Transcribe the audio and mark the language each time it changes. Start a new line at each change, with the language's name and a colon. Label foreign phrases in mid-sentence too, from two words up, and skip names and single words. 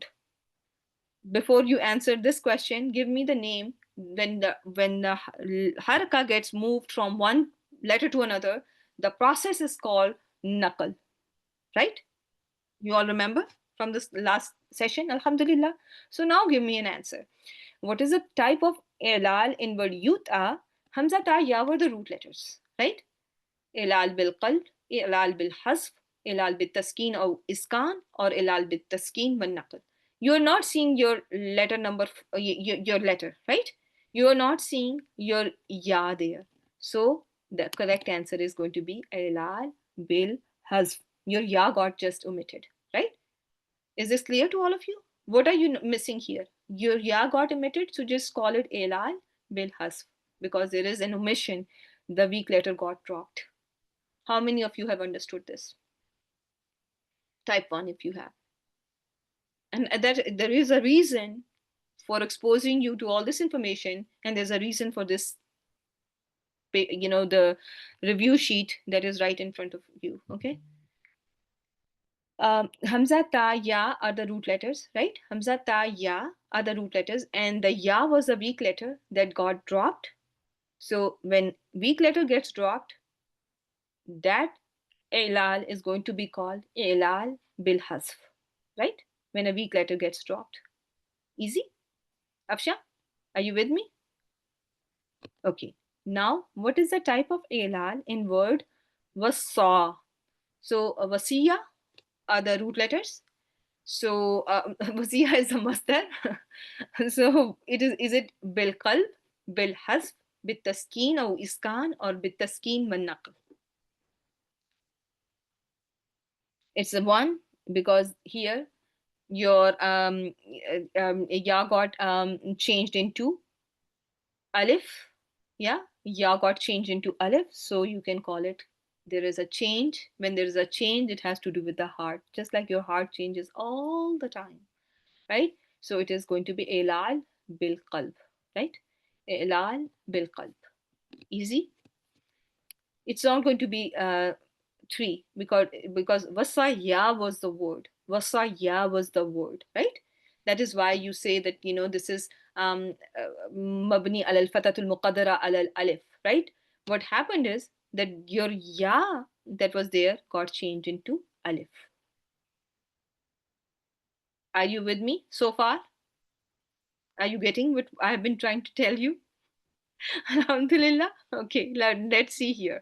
English: Before you answer this question, give me the name when the haraka gets moved from one letter to another. The process is called naqal, right? You all remember from this last session? Alhamdulillah. So now give me an answer. What is the type of I'lal in word Yuta? Hamza, Ta, Ya were the root letters, right?
Arabic: إعلال بالقلب، إعلال بالحذف، إعلال بالتسكين or إسكان، or إعلال بالتسكين والنقل.
English: You're not seeing your letter number, your letter, right? You're not seeing your Ya there. So the correct answer is going to be
Arabic: إعلال بالحذف.
English: Your Ya got just omitted, right? Is this clear to all of you? What are you missing here? Your Ya got omitted, so just call it
Arabic: إعلال بالحذف,
English: because there is an omission. The weak letter got dropped. How many of you have understood this? Type 1 if you have. And that there is a reason for exposing you to all this information, and there's a reason for this, the review sheet that is right in front of you, okay? Hamza, Ta, Ya are the root letters, right? Hamza, Ta, Ya are the root letters, and the Ya was a weak letter that got dropped. So when weak letter gets dropped, that I'lal is going to be called
Arabic: إعلال بالحذف,
English: right? When a weak letter gets dropped. Easy? Afsha, are you with me? Okay. Now, what is the type of I'lal in word wasa? So wasiya are the root letters. So wasiya is a masdar. So is it
Arabic: بالقلب, بالحذف, بالتسكين
English: or iskan, or
Arabic: بالتسكين والنقل?
English: It's the one, because here your ya got changed into alif. Yeah, ya got changed into alif, so you can call it, there is a change. When there is a change, it has to do with the heart, just like your heart changes all the time, right? So it is going to be
Arabic: إعلال بالقلب,
English: right?
Arabic: إعلال بالقلب.
English: Easy. It's not going to be 3, because wasaya was the word. Wasaya was the word, right? That is why you say that this is
Arabic: مبني على الفتحة المقدرة على الألف,
English: right? What happened is that your ya that was there got changed into alif. Are you with me so far? Are you getting what I have been trying to tell you? Alhamdulillah. Okay, let's see here.